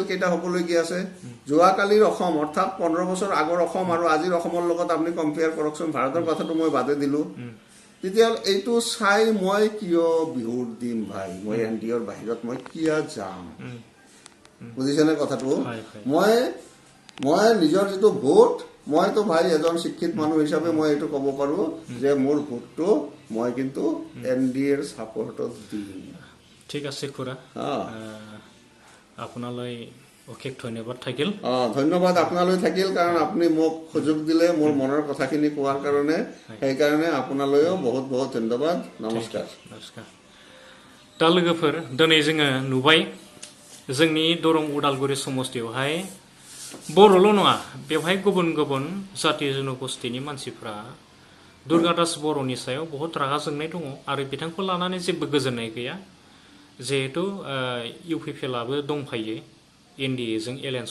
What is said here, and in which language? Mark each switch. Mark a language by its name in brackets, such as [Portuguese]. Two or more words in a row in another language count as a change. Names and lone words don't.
[Assamese] কেইটা হ'বলৈ কি আছে যোৱাকালিৰ অসম অৰ্থাৎ 15 বছৰ আগৰ অসম আৰু আজিৰ অসমৰ লগত আপুনি কম্পেয়াৰ কৰকচোন ভাৰতৰ কথাটো মই বাদে দিলোঁ তেতিয়া এইটো চাই মই কিয় বিহুৰ দিম ভাই মই NDAৰ বাহিৰত মই কিয় যাম বুজিছেনে কথাটো মই নিজৰ যিটো ভোট মইতো ভাই এজন শিক্ষিত মানুহ হিচাপে মই এইটো ক'ব পাৰোঁ যে মোৰ ভোটটো মই কিন্তু NDAৰ ছাপৰ্টত দিম ঠিক আছে খুৰা আপোনালৈ অশেষ ধন্যবাদ থাকিল ধন্যবাদ আপোনালৈ থাকিল কাৰণ আপুনি মোক সুযোগ দিলে মোৰ মনৰ কথাখিনি কোৱাৰ কাৰণে সেইকাৰণে আপোনালৈও বহুত বহুত ধন্যবাদ নমস্কাৰ [Bodo] दा लोगोफोर दिनै जोङो नुबाय जोंनि दरं उदालगुरि समस्तियावहाय बर'ल' नङा बेवहाय गुबुन गुबुन जाति जनगोष्ठीनि मानसिफ्रा दुर्गा दास बर'नि सायाव बहुत रागा जोंनाय दङ आरो बिथांखौ लानानै जेबो गोजोननाय गैया जिहेतु UPPLआबो दंफायो NDAजों एलायन्स